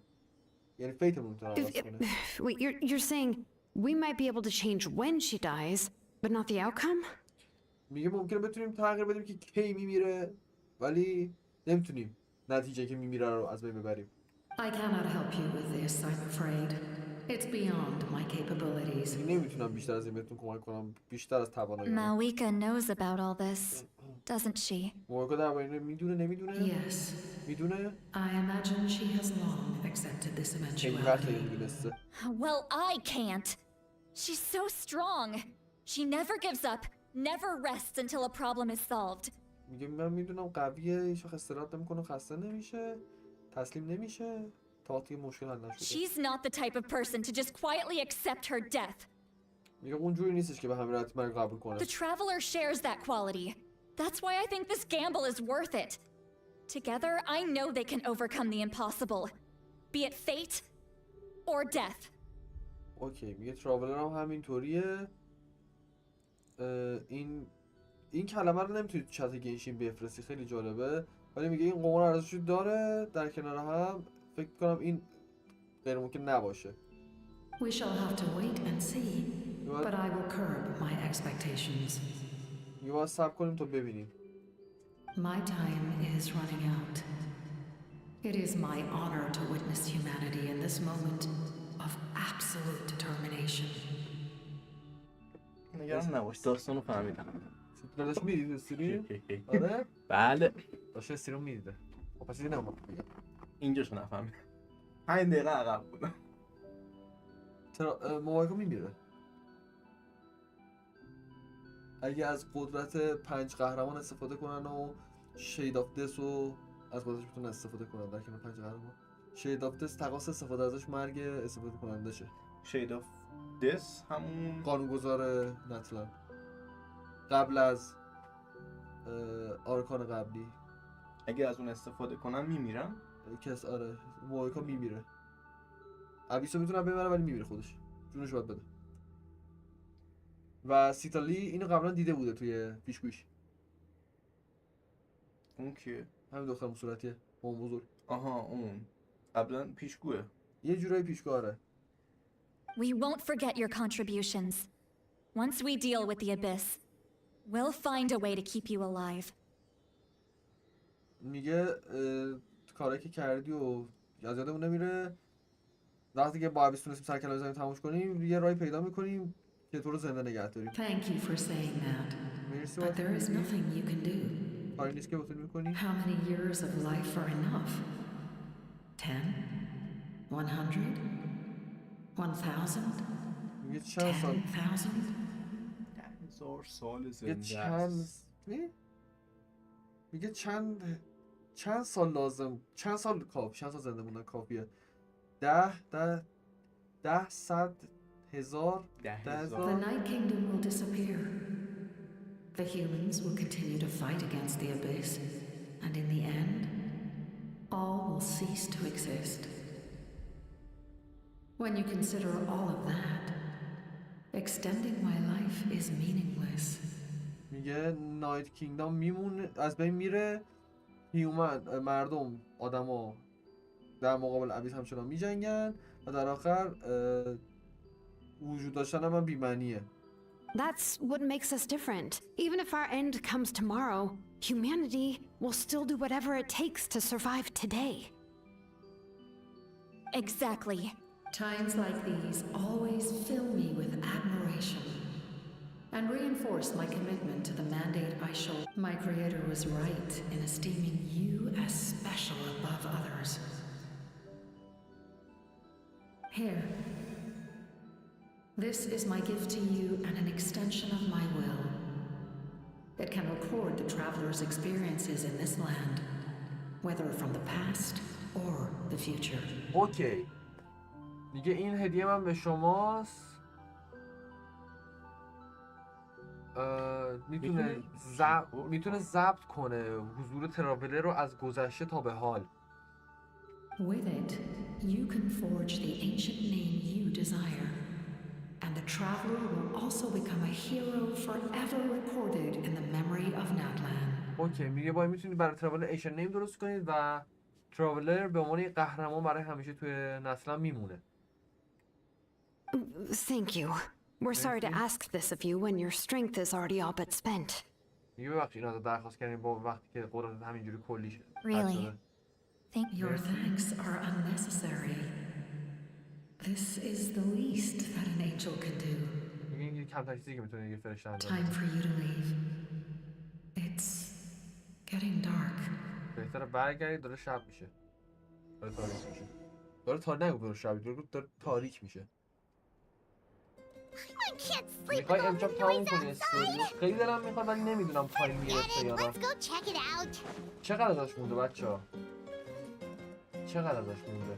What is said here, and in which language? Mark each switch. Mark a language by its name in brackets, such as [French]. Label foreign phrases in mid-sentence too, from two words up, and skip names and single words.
[Persian] یعنی فیتمون میتونه عوض کنه. [English] Wait, you're saying we might be able to change when she dies, but not the outcome? [Persian] میگه ممکنه بتونیم تغییر بدیم که کی میمیره، ولی نمیتونیم نتیجه که میمیره رو از بین ببریم. [English] I cannot help you with this, I'm afraid. It's beyond my capabilities. [Persian] نمیتونم بیشتر از این بهتون کمک کنم، بیشتر از توانایی. [English] Mawika knows about all this, doesn't she? [Persian] مویکا درباره این میدونه نمیدونه؟ [English] Yes. [Persian] میدونه؟ [English] I imagine she has long accepted this [Persian] خیلی وقت [English] eventuality. [Persian] میدونسته. [English] Well, I can't. She's so strong. She never gives up, never rests until a problem is solved. [Persian] میگه من میدونم قویه، هیچ وقت استراحت نمیکنه، خسته نمیشه، تسلیم نمیشه تا وقتی مشکل حل نشده. [English] She's not the type of person to just quietly accept her death. [Persian] میگه اونجوری نیستش که به همین راحتی مرگ قبول کنه. [English] The traveler shares that quality. That's why I think this gamble is worth it. Together, I know they can overcome the impossible. Be it fate or death. [Persian] اوکی، میگه تراولر هم همینطوریه. این کلمه رو نمیتونید تو چت گنشین بفرستی، خیلی جالبه، ولی میگه این قمار ارزشی داره در کنار هم. فکر کنم این غیر ممکن نباشه. [English] We shall have to wait and see, but I will curb my expectations. [Persian] میگه باید صبر کنیم تا ببینیم. [English] My time is running out. It is my honor to witness humanity in this moment of absolute determination. [Persian] نگران نباش، داستانو فهمیدم. داداش میدید استریم؟ آره؟ بله. داشت استریم میدیده. خب پس دیگه نمیم بگم. اینجاشو نفهمیدم. 5 دقیقه عقب بودم. موبایل میمیره. اگه از قدرت 5 قهرمان استفاده کنن و شید آف دس رو از قدرتش بتونن استفاده کنن در کنار 5 قهرمان. شید آف دس تقاضا استفاده ازش مرگ استفاده کننده شه. شید آف دس همون قانونگذار ناتلان قبل از آرکان قبلی. اگه از اون استفاده کنن میمیرن؟ کس آره مویکا میمیره. ابیسو میتونه ببره ولی میمیره خودش. جونش باید بده. و سیتالی اینو قبلا دیده بوده توی پیشگویی. اون کیه؟ همین دختر صورتیه، اون بزرگ. آها اون. قبلا پیشگوه. یه جورایی پیشگو آره. [English] We won't forget your contributions. Once we deal with the abyss, we'll find a way to keep you alive. [Persian] میگه کاری که کردی و از یادمون نمیره. وقتی که با ابیس تونستیم سر کلاب زمین تموش کنیم، یه راهی پیدا میکنیم که تو رو زنده نگه داریم. [English] Thank you for saying that. But there is nothing you can do. [Persian] کاری نیست که بتونی میکنی. [English] How many years of life are enough? 10? 100? 1000? [Persian] میگه چند سال؟ 10,000 سال زنده میگه چند چند سال زنده موندن کافیه؟ 10 100 1000 [English] The Night Kingdom will disappear. The humans will continue to fight against the abyss, and in the end, all will cease to exist. When you consider all of that, extending my life is meaningless. [Persian] میگه نایت کینگدام میمونه، از بین میره، مردم آدما در مقابل ابیس همچنان میجنگن و در آخر وجود داشتن من بی‌معنیه. [English] That's what makes us different. Even if our end comes tomorrow, humanity will still do whatever it takes to survive today. Exactly. Times like these always fill me with admiration and reinforce my commitment to the mandate I show. My creator was right in esteeming you as special above others. Here. This is my gift to you and an extension of my will. It can record the traveler's experiences in this land, whether from the past or the future. [Persian] اوکی. میگه این هدیه من به شماست. میتونه ضبط کنه حضور تراولر رو از گذشته تا به حال. [English] With it, you can forge the ancient name you desire. And the traveler will also become a hero forever recorded in the memory of Natlan. [Persian] اوکی میگه باید میتونید برای تراولر [English] ancient name [Persian] درست کنید و تراولر به عنوان قهرمان برای همیشه توی نسلم میمونه. [English] Thank you. We're sorry to ask this of you when your strength is already all but spent. [Persian] میگه ببخشید این درخواست کردیم با وقتی که قدرت همینجوری کلی شد. [English] Really? Thank you. Your thanks are unnecessary. This is the least that an angel can do. [Persian] میگه کمترین چیزی که میتونه یه فرشته انجام [English] Time for you to leave. It's getting dark. [Persian] بهتره برگردید، داره شب میشه. داره تاریک میشه. داره شب، داره تاریک میشه. میخوای امشب تموم کنی استوری؟ خیلی دلم میخواد ولی نمیدونم تایم میرسه یا نه. چقدر ازش مونده بچه‌ها؟ چقدر ازش مونده؟